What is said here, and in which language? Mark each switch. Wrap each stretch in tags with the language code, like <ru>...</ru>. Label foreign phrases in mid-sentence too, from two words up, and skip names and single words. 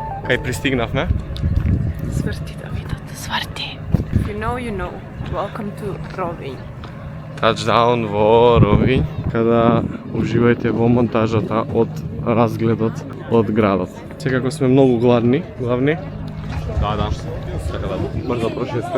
<mk>Кај пристигнавме? Сврти да видат, сврти.</mk> <en>If you know, you know. Welcome to Ровин.</en> <mk>Touchdown во Ровин, када уживајте во монтажата од разгледот од градот. Секако сме многу главни. Да. Така да брзо прошетка.</mk>